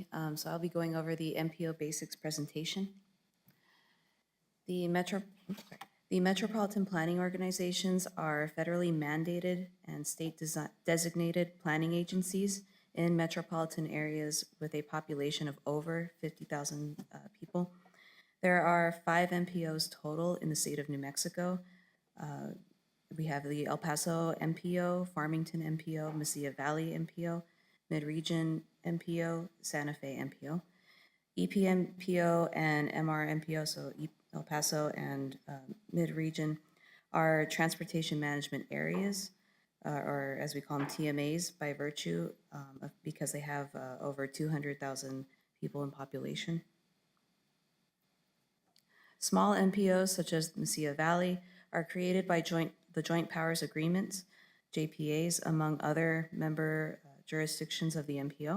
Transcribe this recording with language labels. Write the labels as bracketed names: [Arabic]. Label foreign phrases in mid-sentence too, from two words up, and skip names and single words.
[English] So I'll be going over the MPO basics presentation. The metropolitan planning organizations are federally mandated and state designated planning agencies in metropolitan areas with a population of over 50,000 people. There are 5 MPOs total in the state of New Mexico. We have the El Paso MPO, Farmington MPO, Mesilla Valley MPO, Mid-Region MPO, Santa Fe MPO. EPMPO and MRMPO, so El Paso and Mid-Region, are transportation management areas, or as we call them, TMAs, by virtue because they have over 200,000 people in population. Small MPOs, such as Mesilla Valley, are created by the Joint Powers Agreements, JPAs, among other member jurisdictions of the MPO.